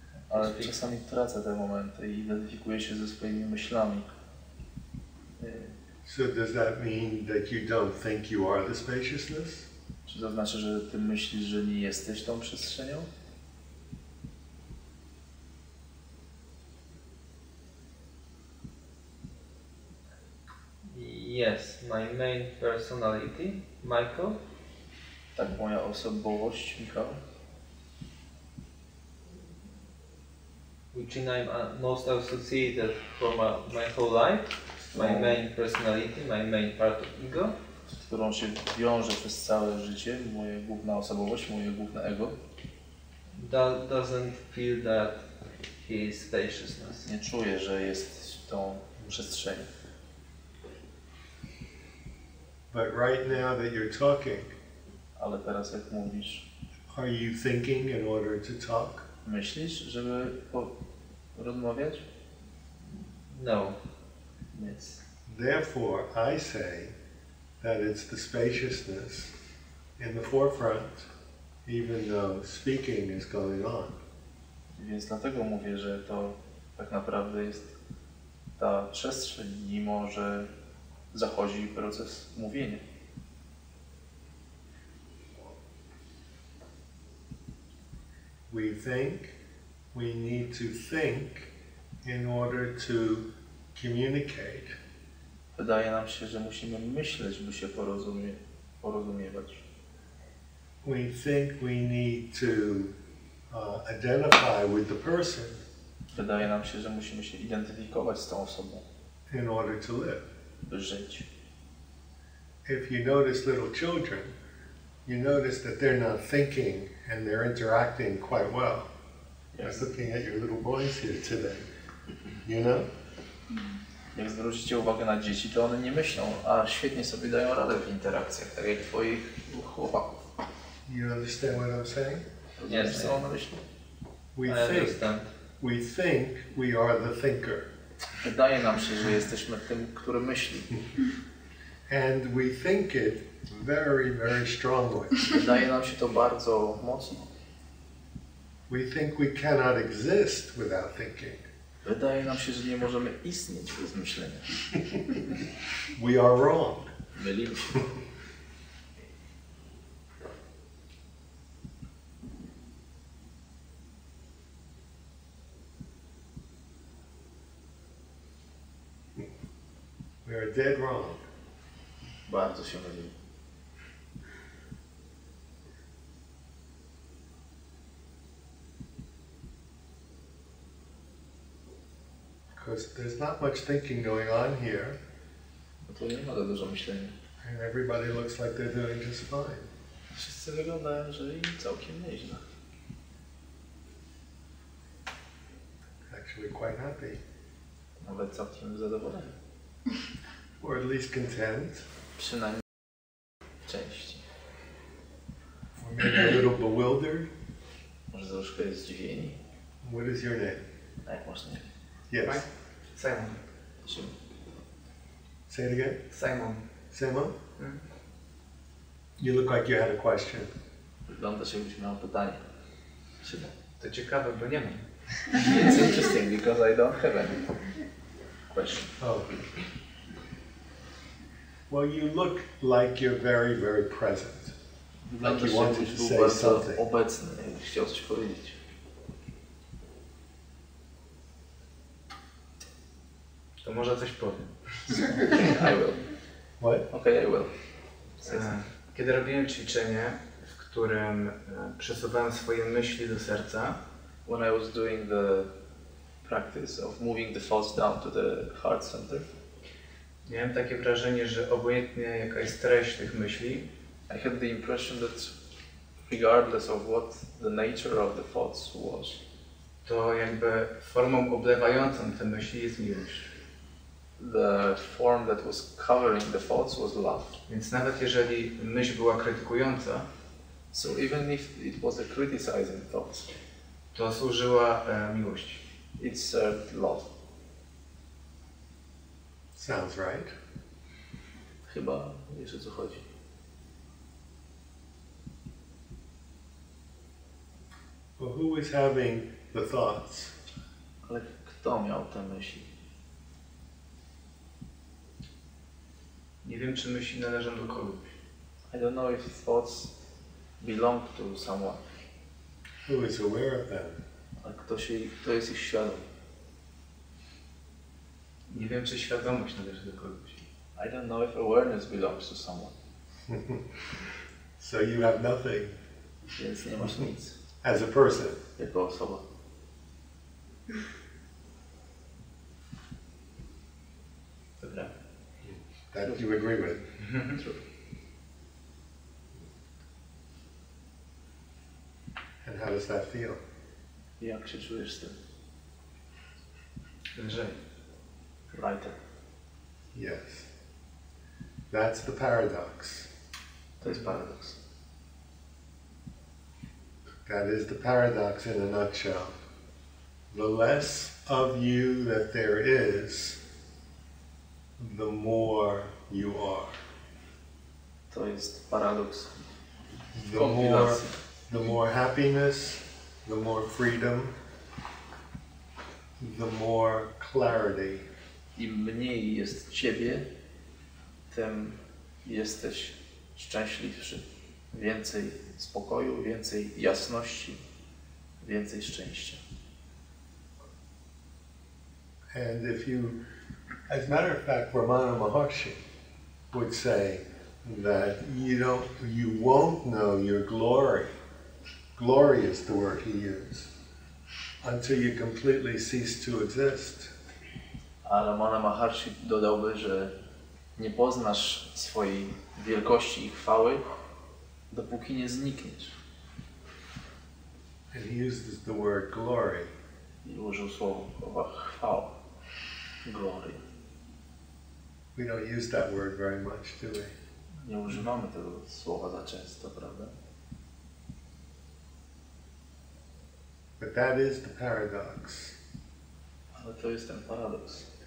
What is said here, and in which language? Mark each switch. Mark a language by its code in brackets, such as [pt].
[pl] Ale czasami tracę te momenty i identyfikuję się ze swoimi myślami. [en] So does that mean that you don't think you are the spaciousness? [pl] Czy to znaczy, że ty myślisz, że nie jesteś tą przestrzenią? [en] Yes, my main personality, Michael. [pl] Tak, moja osobowość, Michał. [en] Which I'm most associated for my whole life. My main personality, my main part of ego. [pl] Z którą się wiąże przez całe życie, moja główna osobowość, moje główne ego. [en] Doesn't feel that he is spaciousness. [pl] Nie czuję, że jest tą przestrzenią. [en] But right now that you're talking, [pl] ale teraz jak mówisz, [en] are you thinking in order to talk? [pl] Myślisz, żeby rozmawiać? [en] No. Yes. Therefore, I say that it's the spaciousness in the forefront, even though speaking is going on. [pl] Więc dlatego mówię, że to tak naprawdę jest ta przestrzeń, mimo że zachodzi proces mówienia. [en] We think we need to think in order to communicate. [pl] Wydaje nam się, że musimy myśleć, by się porozumiewać. [en] We think we need to identify with the person. [pl] Wydaje nam się, że musimy się identyfikować z tą osobą. [en] In order to live. [pl] By żyć. [en] If you notice little children, you notice that they're not thinking and they're interacting quite well. Yes. I was looking at your little boys here today. You know? [pl] Jak zwrócicie uwagę na dzieci, to one nie myślą, a świetnie sobie dają radę w interakcjach, tak jak twoich chłopaków. [en] You understand what I'm saying? [pl] Yes, co on myśli? [en] We think we are the thinker. [pl] Wydaje nam się, że jesteśmy tym, który myśli. [en] And we think it very, very strongly. [pl] Wydaje nam się to bardzo mocno. [en] We think we cannot exist without thinking. [pl] Wydaje nam się, że nie możemy istnieć bez myślenia. [en] We are wrong. [pl] Mylimy się. [en] We are dead wrong. [pl] Bardzo się mylimy. [en] Because there's not much thinking going on here, [pl] No to nie ma za dużo myślenia. [en] and everybody looks like they're doing just fine. [pl] Wszyscy wyglądają, że im całkiem nieźle. [en] Actually quite happy. [pl] Nawet całkiem zadowoleni. [en] Or at least content. [pl] Przynajmniej w części. [en] Or maybe a little bewildered. [pl] Może troszkę zdziwieni. [en] What is your name? [pl] A jak masz nie? [en] Yes. Simon. [pl] Czym? [en] Say it again. Simon. Simon? Mm. You look like you had a question. [pl] Wyglądasz jakbyś miał pytanie. Czym? To ciekawe, bo nie mam. [en] It's interesting because I don't have any question. Oh. Well, you look like you're very, very present. [pl] Wyglądasz [en] you wanted [pl] jakbyś [en] to [pl] był [en] say [pl] bardzo [en] something. [pl] obecny, jakbyś chciał coś powiedzieć. To może coś powiem. [en] I will. What? Okay, I will. [pl] Kiedy robiłem ćwiczenie, w którym przesuwałem swoje myśli do serca, [en] When I was doing the practice of moving the thoughts down to the heart center, [pl] miałem takie wrażenie, że obojętnie jaka jest treść tych myśli, [en] I had the impression that regardless of what the nature of the thoughts was, [pl] to jakby formą oblewającą te myśli jest miłość. [en] the form that was covering the thoughts was love. [pl] Więc nawet jeżeli myśl była krytykująca, [en] So even if it was a criticizing thought, [pl] to służyła miłości. [en] it served love. Sounds right. [pl] Chyba wiesz, o co chodzi. [en] Well, who was having the thoughts? [pl] Ale kto miał te myśli? Nie wiem, czy myśli należą do kogoś. [en] I don't know if thoughts belong to someone. Who is aware of them? [pl] A kto jest ich świadom? Nie wiem, czy świadomość należy do kogoś. [en] I don't know if awareness belongs to someone. So you have nothing [pl] Więc nie masz nic [en] as a person. [pl] jako osoba. Dobra. [en] That you agree with. True. And how does that feel? [pl] Jak się czujesz z tym? Lżej. [en] Lighter. Yes. That's the paradox. [pl] To jest paradoks. [en] That is the paradox in a nutshell. The less of you that there is, the more you are. [pl] To jest paradoks. [en] The more happiness, the more freedom, the more clarity. [pl] Im mniej jest Ciebie, tym jesteś szczęśliwszy. Więcej spokoju, więcej jasności, więcej szczęścia. [en] And if you, as a matter of fact, Ramana Maharshi would say that you won't know your glory. Glory is the word he used. Until you completely cease to exist. [pl] A Ramana Maharshi dodałby, że nie poznasz swojej wielkości i chwały, dopóki nie znikniesz. [en] And he uses the word glory. [pl] I użył słowa chwała. Glory. [en] We don't use that word very much, do we? [pl] Nie używamy tego słowa za często, prawda? [en] But that is the paradox. [pl] Ale to jest ten paradoks.